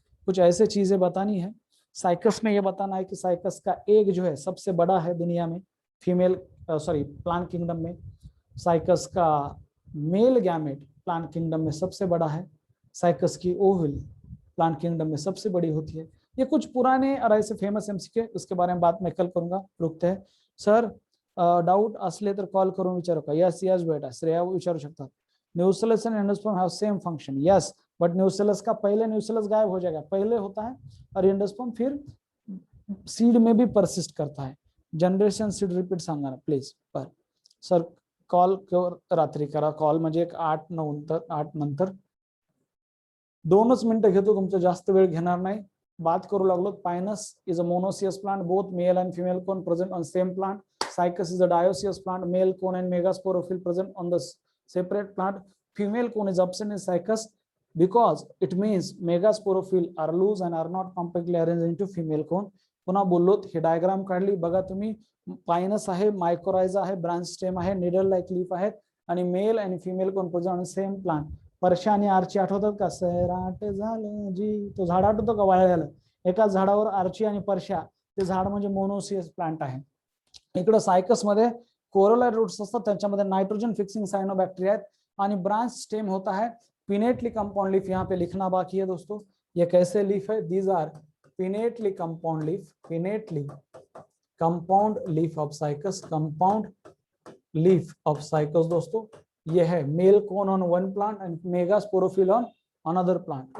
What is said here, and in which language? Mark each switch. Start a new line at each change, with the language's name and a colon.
Hindi: कुछ ऐसे चीजें बतानी है। साइकस में ये बताना है कि साइकस का एग जो है सबसे बड़ा है दुनिया में, फीमेल प्लांट किंगडम में। साइकस का मेल गैमेट प्लांट किंगडम में सबसे बड़ा है। साइकस की ओवल प्लांट किंगडम में सबसे बड़ी होती है। ये कुछ पुराने और ऐसे फेमस एमसीक्यू, उसके बारे में बात मैं कल करूंगा। रुकते हैं सर,
Marathi: डाउट असले तर कॉल करून विचारू का? यस बेटा, श्रेया विचारू शकतात।
English: nucellus and endosperm have same function,
Hindi: yes, but nucellus का पहले न्यूसेलस गायब हो जाएगा, पहले होता है, और एंडोस्पर्म फिर सीड में भी परसिस्ट करता है।
Marathi: जनरेशन सीड रिपीट सांगा ना प्लीज। पर सर कॉल रात्री करा, कॉल म्हणजे एक 8 नंतर 2च मिनिटं घेतो, तुमचं जास्त वेळ घेणार नाही। बात करू लागलो,
English: Pinus is a monoecious plant, both male and female cone present on same plant. Cycas is a dioecious plant, male cone and megasporophyll present on the separate plant. Female cone is absent in Cycas because it means megasporophyll are loose and are not compactly arranged into female cone.
Marathi: पुन्हा बोललोत, हे diagram काढली बघा तुम्ही। Pinus आहे, mycorrhiza आहे, branch stem आहे, needle like leaf आहेत, आणि मेल आणि female cone present on same plant. Parsha आणि आर्ची आठवतात का? सैराट झालं जी, तो झाड आठवतो का वाळलेलं? एकाच झाडावर आर्ची आणि परशा, ते झाड म्हणजे मोनोसियस प्लांट आहे। इकडे सायकस मध्ये कोरोलर रूट्स असतात, त्याच्यामध्ये नाइट्रोजन फिक्सिंग साइनोबैक्टीरिया आहेत, आणि
Hindi: ब्रांच स्टेम होता है पिनेटली कंपाउंड लीफ। यहाँ पे लिखना बाकी है दोस्तों, ये कैसे लीफ है?
English: these are pinnately compound leaf,
Hindi: pinnately compound leaf of cycas, compound leaf of cycas दोस्तों।
English: ये है male cone on one plant and megasporophyll on another plant.